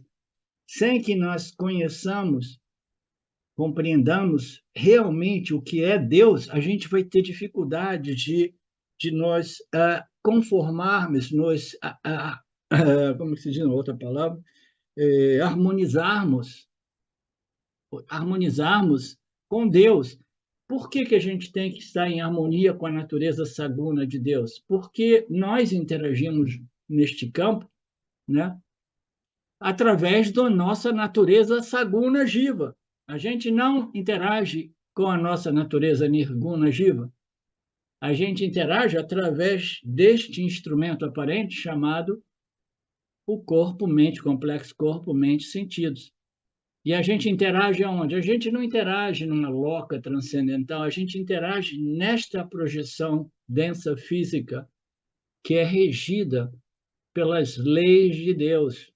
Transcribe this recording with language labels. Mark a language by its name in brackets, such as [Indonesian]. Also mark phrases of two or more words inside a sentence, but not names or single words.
[Portuguese] Sem que nós conheçamos, compreendamos realmente o que é Deus, a gente vai ter dificuldade de nós conformarmos, como se diz outra palavra, harmonizarmos com Deus. Por que que a gente tem que estar em harmonia com a natureza saguna de Deus? Porque nós interagimos neste campo, né, através da nossa natureza [Sanskrit] saguna jiva. [Portuguese] A gente não interage com a nossa natureza [Sanskrit] nirguna jiva. [Portuguese] A gente interage através deste instrumento aparente chamado o corpo-mente, complexo corpo-mente sentidos. E a gente interage aonde? A gente não interage numa loca transcendental, a gente interage nesta projeção densa física que é regida pelas leis de Deus.